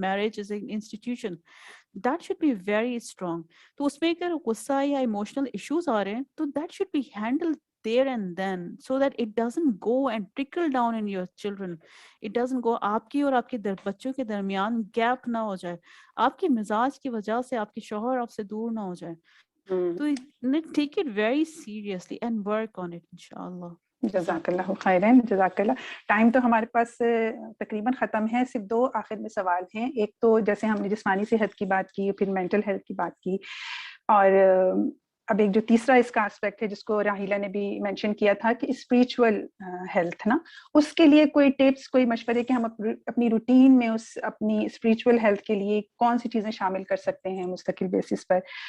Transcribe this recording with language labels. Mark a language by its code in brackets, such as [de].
[en] Marriage is an institution that should be very strong. [ur] تو اس میں اگر غصہ یا ایموشنل ایشوز آ رہے ہیں تو [en] that should be handled there and then, so that it doesn't go and trickle down in your children. It doesn't go, [ur] آپ کی اور آپ کے بچوں کے درمیان گیپ نہ ہو جائے, آپ کے مزاج کی وجہ سے آپ کے شوہر آپ سے دور نہ ہو جائے. [en] تو take it very seriously and work on it inshallah. [ar] جزاک اللہ خیرن, جزاک اللہ. [ur] ٹائم تو ہمارے پاس تقریباً ختم ہے, صرف 2 آخر میں سوال ہیں. ایک تو جیسے ہم نے جسمانی صحت کی بات کی, پھر مینٹل ہیلتھ کی بات کی, اور اب ایک جو تیسرا اس کا اسپیکٹ ہے جس کو راہیلہ نے بھی مینشن کیا تھا کہ اسپریچول ہیلتھ نا, اس کے لیے کوئی ٹپس, کوئی مشورے کہ ہم اپنی روٹین میں اس اپنی اسپریچول ہیلتھ کے لیے کون سی چیزیں شامل کر سکتے ہیں مستقل بیسس پر.